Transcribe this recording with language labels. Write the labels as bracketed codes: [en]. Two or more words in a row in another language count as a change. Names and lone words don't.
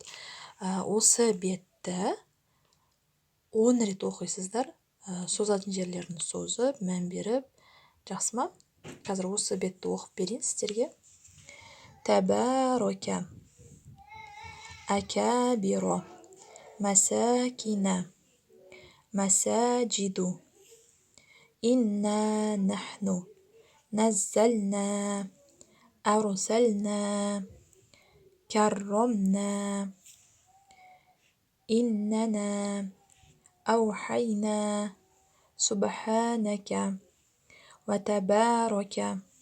[kk] Осы бетті 10 рет оқисыздар, созатын жерлерін созып, мән беріп, жақсы ма? Қазір осы бетті оқып берейін сіздерге. [ar] تبارك. أكابر. مساكين. مساجد. إنا نحن. نزلنا. أرسلنا. كرمنا. إننا أوحينا سبحانك وتبارك